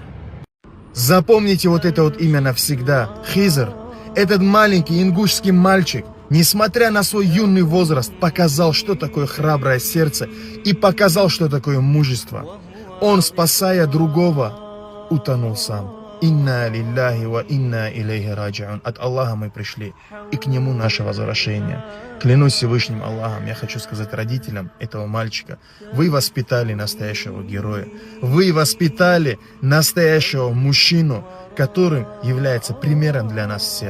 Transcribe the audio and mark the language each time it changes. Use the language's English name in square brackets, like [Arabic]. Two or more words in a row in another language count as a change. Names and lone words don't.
[Russian] Запомните вот это вот имя навсегда. Хизер. Этот маленький ингушский мальчик, несмотря на свой юный возраст, показал, что такое храброе сердце и показал, что такое мужество. Он, спасая другого, утонул сам. [Arabic] إنا لله وإنا إليه راجعون. [Russian] От Аллаха мы пришли, и к Нему наше возвращение. Клянусь Всевышним Аллахом, я хочу сказать родителям этого мальчика: вы воспитали настоящего героя. Вы воспитали настоящего мужчину, который является примером для нас всех.